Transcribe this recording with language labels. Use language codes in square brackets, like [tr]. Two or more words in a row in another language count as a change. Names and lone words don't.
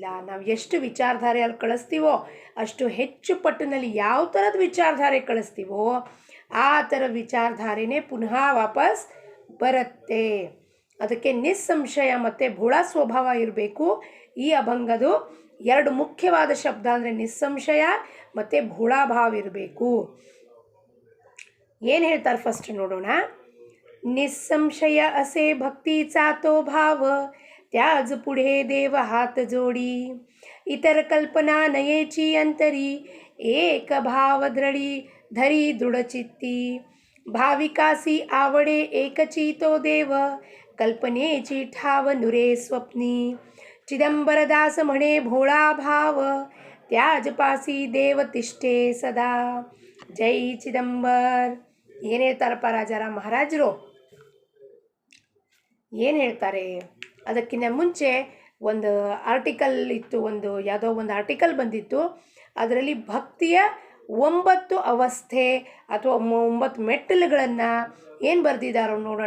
[kn] ನಾವು ಎಷ್ಟು ವಿಚಾರಧಾರೆಯಲ್ಲಿ ಕಳಿಸ್ತೀವೋ ಅಷ್ಟು ಹೆಚ್ಚು ಪಟ್ಟಿನಲ್ಲಿ ಯಾವ ಥರದ ವಿಚಾರಧಾರೆ ಕಳಿಸ್ತೀವೋ ಆ ಥರ ವಿಚಾರಧಾರೆನೇ ಪುನಃ ವಾಪಸ್ ಬರುತ್ತೆ. ಅದಕ್ಕೆ ನಿಸ್ಸಂಶಯ ಮತ್ತು ಭೋಳಾ ಸ್ವಭಾವ ಇರಬೇಕು. ಈ ಅಭಂಗದು ಎರಡು ಮುಖ್ಯವಾದ ಶಬ್ದ ಅಂದರೆ ನಿಸ್ಸಂಶಯ ಮತ್ತು ಭೋಳಾ ಭಾವ ಇರಬೇಕು. ಏನು ಹೇಳ್ತಾರೆ ಫಸ್ಟ್ ನೋಡೋಣ. [mr] निसंशय असे भक्तीचा तो भाव, त्याज पुढे देव हात जोडी. इतर कल्पना नयेची अंतरी, एक भाव दृढी धरी दृढचित्ती. भाविकासी आवडे एकची तो देव, कल्पनेची ठाव नुरे स्वप्नी. चिदंबरदास म्हणे भोळा भाव, त्याजपासी देव तिष्ठे सदा. [kn] जೈ ಚಿದಂಬರ್. ಏನು ಹೇಳ್ತಾರಪ್ಪ ರಾಜಾರಾಮ್ ಮಹಾರಾಜರು? ಏನು ಹೇಳ್ತಾರೆ? ಅದಕ್ಕಿಂತ ಮುಂಚೆ ಒಂದು ಆರ್ಟಿಕಲ್ ಇತ್ತು, ಯಾವುದೋ ಒಂದು ಆರ್ಟಿಕಲ್ ಬಂದಿತ್ತು. ಅದರಲ್ಲಿ ಭಕ್ತಿಯ 9 ಅವಸ್ಥೆ ಅಥವಾ 9 ಮೆಟ್ಟಲುಗಳನ್ನು ಏನು ಬರೆದಿದ್ದಾರೋ ನೋಡೋಣ.